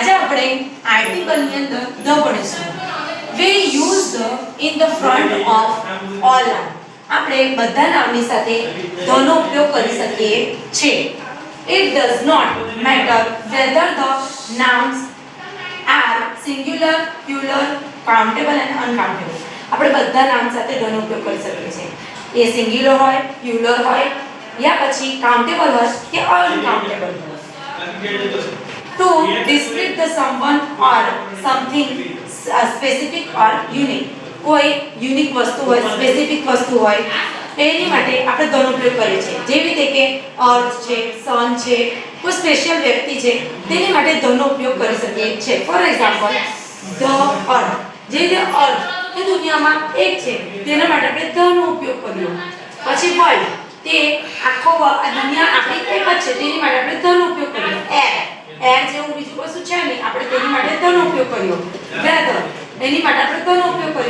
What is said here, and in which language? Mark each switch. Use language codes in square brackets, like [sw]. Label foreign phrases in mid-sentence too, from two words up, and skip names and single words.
[gu] આપણે આર્ટિકલ ની અંદર ધ ભણીશું. [en] We use the in the front of all noun. [gu] આપણે બધા નામની સાથે the નો ઉપયોગ કરી શકીએ છીએ. [en] It does not matter whether the nouns are singular, plural, countable and uncountable. [gu] આપણે બધા નામ સાથે the નો ઉપયોગ કરી શકીએ છીએ. એ સિંગ્યુલર હોય, પ્લુરલ હોય યા પછી કાઉન્ટેબલ હોય કે અનકાઉન્ટેબલ હોય. [en] To describe the someone or something specific or unique. [gu] કોઈ યુનિક વસ્તુ હોય, સ્પેસિફિક વસ્તુ હોય એની માટે આપણે the નો ઉપયોગ કરીએ છીએ. જેવી રીતે કે અર્થ છે, સન છે, કોઈ સ્પેશિયલ વ્યક્તિ છે તેની માટે the નો ઉપયોગ કરી શકીએ છીએ. [en] for example the earth. [gu] જે અર્થ એ દુનિયામાં એક છે તેના માટે આપણે the નો ઉપયોગ કર્યો. પછી વર્લ્ડ તે આખો દુનિયા આપણી એક જ છે તેની માટે આપણે the નો ઉપયોગ કર્યો. એર જેવું બીજું કશું છે નહીં આપણે તેની માટે the નો ઉપયોગ કર્યો. વેધર એની માટે આપણે the નો ઉપયોગ કર્યો.